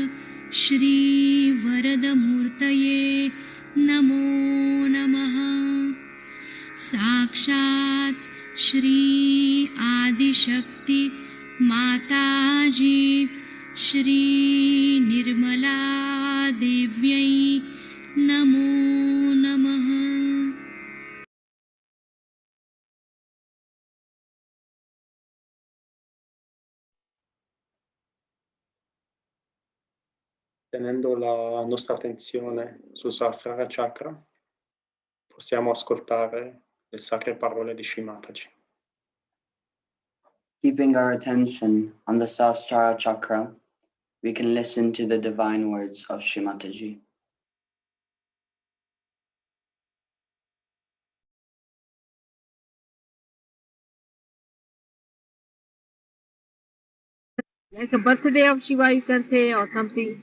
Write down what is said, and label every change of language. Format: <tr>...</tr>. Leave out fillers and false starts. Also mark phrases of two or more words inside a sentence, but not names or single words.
<sa>श्रीवरदमूर्तये नमो नमः साक्षात् श्री आदिशक्ति माताजी श्री निर्मला देव्यै नमो नमः।</sa> <it>Tenendo la nostra attenzione sul Sahasrara Chakra, possiamo ascoltare le sacre parole di Shri Mataji.</it> <en>Keeping our attention on the Sahasrara Chakra, we can listen to the divine words of Shri Mataji. Like a birthday of Shiva, you can say, or something.</en>